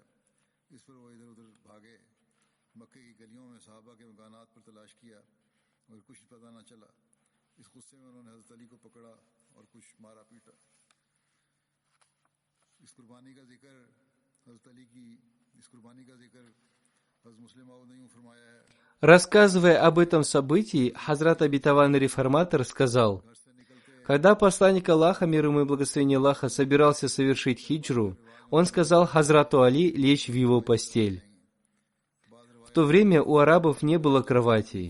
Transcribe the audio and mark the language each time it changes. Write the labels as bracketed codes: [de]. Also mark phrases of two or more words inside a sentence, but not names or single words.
[hi] इस पर वो इधर उधर भागे, मक्के की गलियों में सहाबा के मकानात पर तलाश किया और कुछ पता न चला। इस गुस्से में उन्होंने हज़रत अली को पकड़ा और कुछ मारा पीटा। इस कुर्बानी का जिक्र हज़रत अली की इस कुर्बानी का जिक्र [ru] Рассказывая об этом событии, Хазрат Обетованный Реформатор сказал: когда посланник Аллаха, мир ему и благословение Аллаха, собирался совершить хиджру, он сказал Хазрату Али лечь в его постель. В то время у арабов не было кроватей.